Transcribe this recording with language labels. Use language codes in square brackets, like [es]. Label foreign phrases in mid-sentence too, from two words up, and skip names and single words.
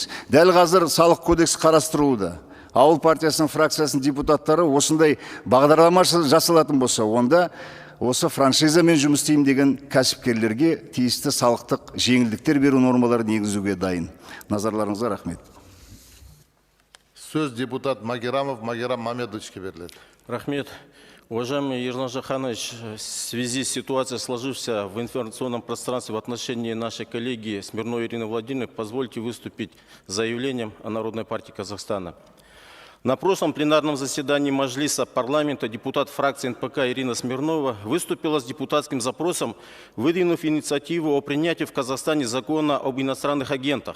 [kk] Дәл қазір салық кодексі қарастырылуда. Ауыл партиясының фракциясының депутаттары осындай бағдарлама жасалатын болса, онда осы франшизамен жұмыс істеймін деген кәсіпкерлерге тиісті салықтық жеңілдіктер беру нормаларын енгізуге дайын. Назарларыңызға рахмет. Сөз депутат Магерамов Магерам Мамедовичке беріледі. Рахмет. [ru] Уважаемый Ерлан Жаханович, в связи с ситуацией, сложившейся в информационном пространстве в отношении нашей коллеги Смирновой Ирины Владимировны, позвольте выступить с заявлением о Народной партии Казахстана. На прошлом пленарном заседании Маджлиса парламента депутат фракции НПК Ирина Смирнова выступила с депутатским запросом, выдвинув инициативу о принятии в Казахстане закона об иностранных агентах.